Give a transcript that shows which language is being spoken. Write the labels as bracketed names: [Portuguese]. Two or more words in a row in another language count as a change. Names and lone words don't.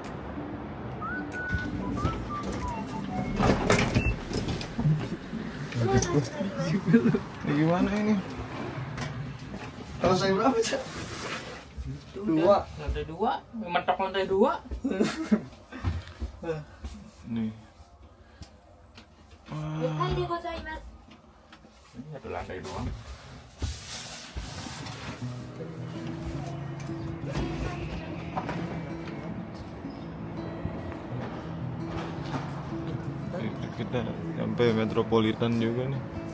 [Indonesian] Ini gimana ini? Kalau saya berapa sih? Dua. Lantai 2. Mentok lantai 2. Nih. [Japanese] 2 階でございます。 [Indonesian] Ini satu lantai doang. Kita sampai Metropolitan juga nih.